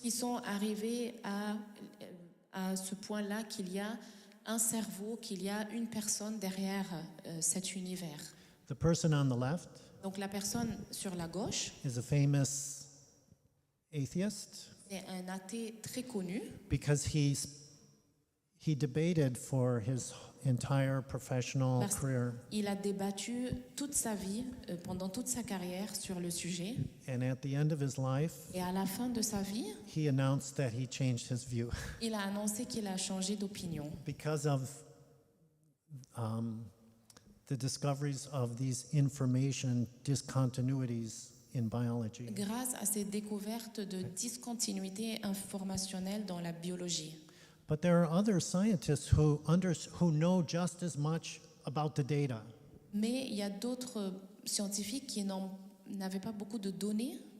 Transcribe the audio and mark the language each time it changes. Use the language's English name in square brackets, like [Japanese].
[French] qui sont arrivés à ce point-là qu'il y a un cerveau, qu'il y a une personne derrière cet univers. [English] The person on the left [French] Donc la personne sur la gauche, [English] is a famous atheist [French] c'est un athée très connu [English] because he debated for his entire professional [French] parce [English] career, [French] qu'il a débattu toute sa vie, pendant toute sa carrière sur le sujet. [English] and at the end of his life, [French] Et à la fin de sa vie, [English] he announced that he changed his view [French] il a annoncé qu'il a changé d'opinion [English] because of the discoveries of these information discontinuities in biology. [French] grâce à ces découvertes de discontinuité informationnelle dans la biologie. [English] But there are other scientists who know just as much about the data. [French] Mais il y a d'autres scientifiques qui n'avaient pas beaucoup de données.